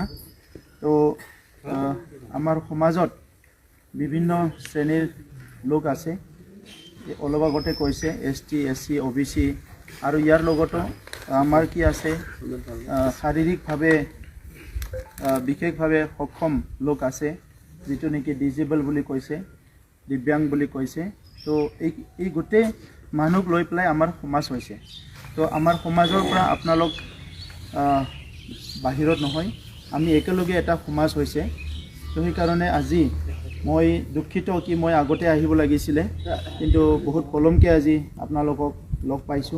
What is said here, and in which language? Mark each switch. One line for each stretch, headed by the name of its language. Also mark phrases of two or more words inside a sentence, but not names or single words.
Assamese: তো আমাৰ সমাজত বিভিন্ন শ্ৰেণীৰ লোক আছে, অলপ আগতে কৈছে
English: ST SC OBC
Assamese: আৰু যাৰ লগত আমাৰ কি আছে শাৰীৰিক ভাৱে বিশেষ ভাৱে সক্ষম লোক আছে যিটো নেকি ডিজেবল বুলি কৈছে, দিব্যাং বুলি কৈছে। তো এই গোটেই মানুহক লৈ পেলাই আমাৰ সমাজ হৈছে। তো আমাৰ সমাজৰ পৰা আপোনালোক বাহিৰত নহয়, আমি একেলগে এটা সমাজ হৈছে। তো সেইকাৰণে আজি মই দুখিত কি মই আগতে আহিব লাগিছিলে, কিন্তু বহুত পলমকৈ আজি আপোনালোকক লগ পাইছোঁ।